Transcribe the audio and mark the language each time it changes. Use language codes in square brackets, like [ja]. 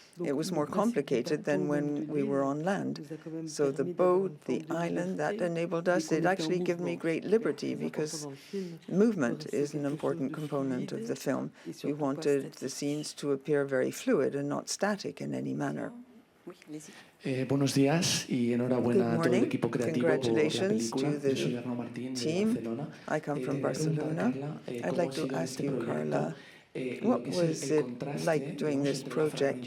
[en] It was more complicated than when we were on land. So the boat, the island, that enabled us. It actually gave me great liberty because movement is an important component of the film. We wanted the scenes to appear very fluid and not static in any manner. [es] Buenos días y enhorabuena a todo el equipo creativo por la película. Yo soy Martín de Barcelona. [en] I come from Barcelona. I'd like to ask you, Carla, what was it like doing this project?